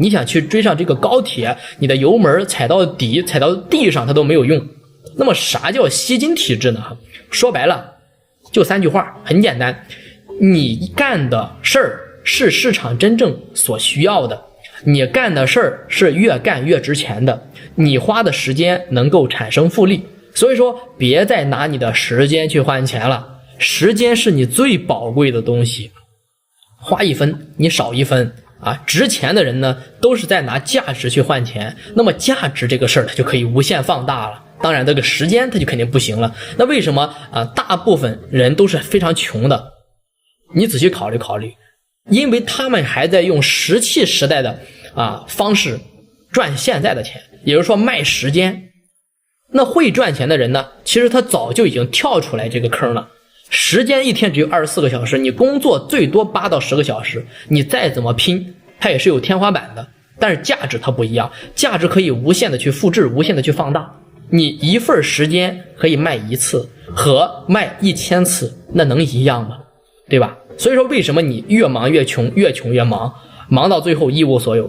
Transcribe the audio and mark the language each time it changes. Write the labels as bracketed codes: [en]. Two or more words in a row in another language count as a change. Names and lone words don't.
[zh] 你想去追上這個高鐵，你的油門踩到底，踩到地上它都沒有用。那麼啥叫吸金體質呢？說白了就3句話，很簡單，你幹的事兒是市場真正所需要的，你幹的事儿是越幹越值錢的，你花的時間能夠產生複利。所以說別再拿你的時間去換錢了，時間是你最寶貴的東西，花1分你少1分值錢的人呢都是在拿價值去換錢，那麼價值這個事兒它就可以無限放大了。當然這個時間它就肯定不行了。那為什麼大部分人都是非常窮的？你仔細考慮考慮，因為他們還在用石器時代的方式賺現在的錢，也就是說賣時間。那會賺錢的人呢，其實他早就已經跳出來這個坑了。時間一天只有24個小時，你工作最多8到10個小時，你再怎麼拼它也是有天花板的。但是價值它不一樣，價值可以无限的去複製，无限的去放大。你一份時間可以賣1次和賣1000次，那能一樣嗎？对吧？所以說為什麼你越忙越窮，越窮越忙，忙到最後一無所有？